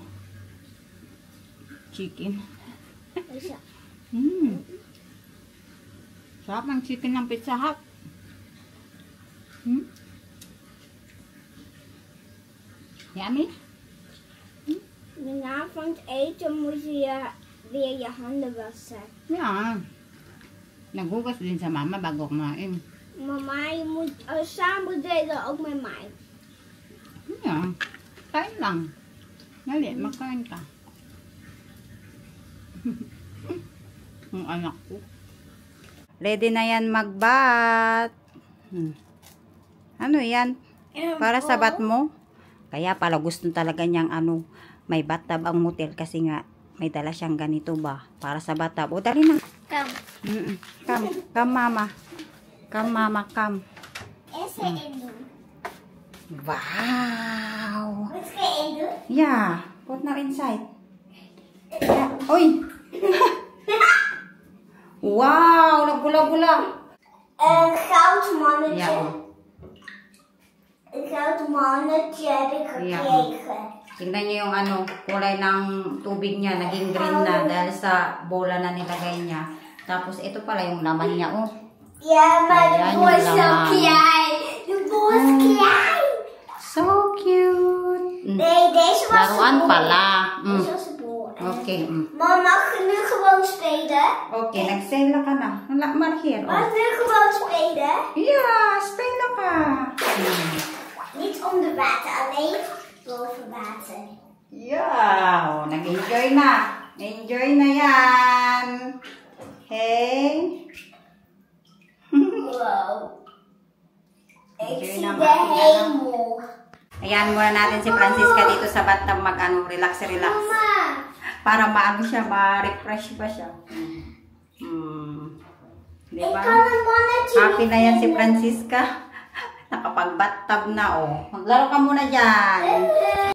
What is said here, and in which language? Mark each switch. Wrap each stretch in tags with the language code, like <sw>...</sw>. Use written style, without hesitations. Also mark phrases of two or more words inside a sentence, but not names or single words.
<tl>Chicken. Sarap ng chicken ng Pizza Hut. Yummy?</tl> <nl>Na van het eten moet je weer je handen wassen. Ja.</nl> <tl>Naghugas din sa mama bago kumain. Mama,</tl> <nl>je moet samen delen ook met mij. Ja.</nl> <tl>Kain lang. Dali, makain ka. Ang anak ko. Ready na yan magbat. Ano yan? Para sa bat mo? Kaya pala gusto talaga niyang may bathtub ang motel kasi nga may dala siyang ganito ba? Para sa bathtub. O, dali na.</tl> <en>Come. Come. Come, Mama. Come, Mama. Come.</en> <nl>Eerst erin doen. Wow. Wat ga je erin doen?</nl> <en>Yeah. Put now inside. Yeah. Oy. Wow.</en> <tl>Nagula-gula.</tl> <nl>Een goud mannetje. Ja. Een goud mannetje heb ik gekregen.</nl> <tl>Tingnan niyo yung kulay ng tubig niya. Naging green na dahil sa bola na nilagay niya. Tapos ito pala yung laman niya. Oh.</tl> <nl>Ja, maar de</nl> <tl>Ayan,</tl> <nl>bol is</nl> <tl>yung</tl> <nl>zo</nl> <tl>laman.</tl> <nl>klein. De bol is klein.</nl> <en>So cute.</en> <nl>Nee, deze was</nl> <tl>Laruan</tl> <nl>de bol.</nl> <tl>pala.</tl> <nl>Deze was de bol. Okay. Mama, genoeg gewoon spelen.</nl> <tl>Okay, nagsail ka na.</tl> <nl>Maar hier. Maar Oh. ik wil gewoon spelen. Ja, spelen ka. Niet onder water, alleen boven water.</nl> <tl>Yeah, oh, nag-enjoy na. Enjoy na yan. Hey.</tl> <nl>Wow. Ik</nl> <tl>Enjoy</tl> <nl>zie</nl> <tl>na,</tl> <nl>de</nl> <tl>Mati,</tl> <nl>hemel.</nl> <tl>Ayan muna natin si Francisca dito sa bathtub relax. Mama. Para maano siya, ma-refresh ba siya. Di</tl> <nl>Ik</nl> <tl>ba?</tl> <nl>kan een mannetje</nl> <tl>Happy</tl> <nl>niet</nl> <tl>na yan si</tl> <nl>vinden.</nl> <tl>Francisca. Nakapag-bathtub na, oh. Maglaro ka muna dyan.</tl>